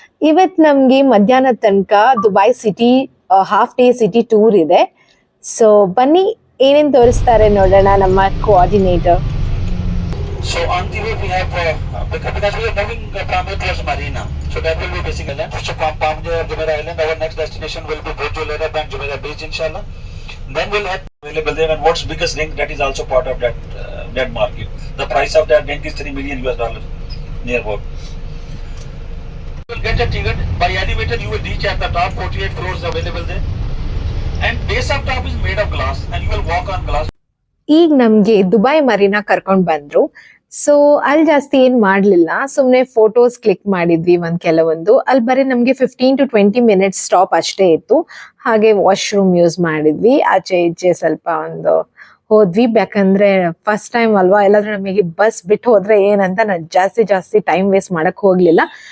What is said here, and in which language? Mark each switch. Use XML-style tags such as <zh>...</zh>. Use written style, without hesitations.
<kn>ಇವತ್ತು ನಮಗೆ ಮಧ್ಯಾಹ್ನ ತನಕ Dubai city half day city tour ಇದೆ. ಸೊ ಬನ್ನಿ ಏನೇನು ತೋರಿಸ್ತಾರೆ ನೋಡೋಣ ನಮ್ಮ coordinator.</kn> <en>So on the way we have because we are moving from here towards Marina, so that will be basic island. So from Palm Jumeirah Island, our next destination will be Burj Al Arab and Jumeirah Beach, inshallah. Then we'll have available there, and what's biggest ring that is also part of that market. The price of that ring is $3 million near about. You will get a ticket by elevator. You will reach at the top. 48 floors available there, and base of top is made of glass, and you will walk on glass.</en> <kn>ಈಗ ನಮಗೆ Dubai Marina ಕರ್ಕೊಂಡು ಬಂದ್ರು. So ಅಲ್ಲಿ ಜಾಸ್ತಿ ಏನ್ ಮಾಡ್ಲಿಲ್ಲ, ಸುಮ್ನೆ photos click ಮಾಡಿದ್ವಿ ಕೆಲವೊಂದು. ಅಲ್ಲಿ ಬರೀ ನಮ್ಗೆ 15 to 20 ಮಿನಿಟ್ಸ್ ಸ್ಟಾಪ್ ಅಷ್ಟೇ ಇತ್ತು. ಹಾಗೆ ವಾಶ್ರೂಮ್ ಯೂಸ್ ಮಾಡಿದ್ವಿ, ಆಚೆ ಈಚೆ ಸ್ವಲ್ಪ ಹೋದ್ವಿ. ಯಾಕಂದ್ರೆ ಫಸ್ಟ್ ಟೈಮ್ ಅಲ್ವಾ, ಎಲ್ಲಾದ್ರೂ ನಮಗೆ ಬಸ್ ಬಿಟ್ಟು ಹೋದ್ರೆ ಏನಂತ ನಾನು ಜಾಸ್ತಿ ಟೈಮ್ ವೇಸ್ಟ್ ಮಾಡಕ್ ಹೋಗ್ಲಿಲ್ಲ.</kn>